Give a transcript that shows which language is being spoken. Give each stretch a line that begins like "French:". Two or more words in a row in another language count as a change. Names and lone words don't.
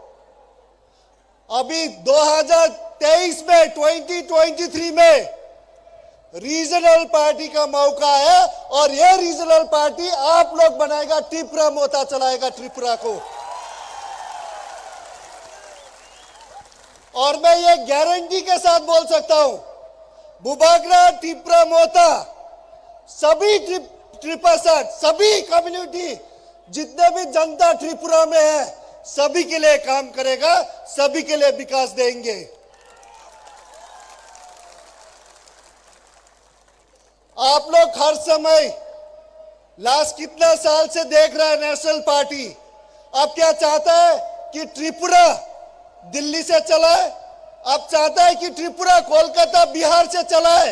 Hindi: अभी 2023 में 2023 में
English: regional party
Hindi: का मौका है और ये
English: regional party
Hindi: आप लोग बनाएगा, टिप्रा मोता चलाएगा त्रिपुरा को। और मैं ये गारंटी के साथ बोल सकता हूं, बुबाग्रा टिप्रा मोता सभी त्रिपसठ सभी कम्युनिटी जितने भी जनता त्रिपुरा में है सभी के लिए काम करेगा, सभी के लिए विकास देंगे। आप लोग हर समय लास्ट कितना साल से देख रहा है
English: national party
Hindi: अब क्या चाहता है कि त्रिपुरा दिल्ली से चलाए अब चाहता है कि त्रिपुरा कोलकाता बिहार से चलाए।